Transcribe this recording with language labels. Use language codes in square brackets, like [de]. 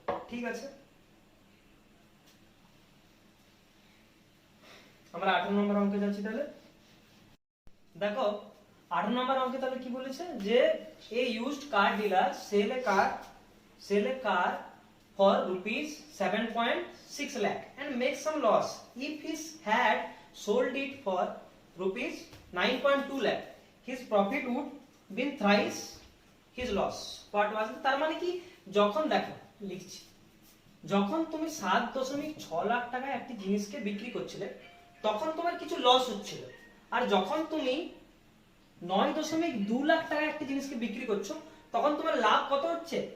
[bn] ঠিক আছে, আমরা 18 নম্বর অঙ্কে যাচ্ছি। তাহলে দেখো 18 নম্বর অঙ্কে তাহলে কি বলেছে, যে [en] A used car dealer sell a car for rupees 7.6 lakh and make some loss. If he had sold it for rupees 9.2 lakh, his profit would been thrice his loss. What was it? [bn] তার মানে কি, যখন দেখো লিখছি, যখন তুমি 7.6 লাখ টাকায় একটি জিনিসকে বিক্রি করছিলে তখন তোমার কিছু লস হচ্ছিল, আর যখন তুমি 9.2 লাখ টাকায় একটি জিনিসকে বিক্রি করছো তখন তোমার লাভ কত হচ্ছে?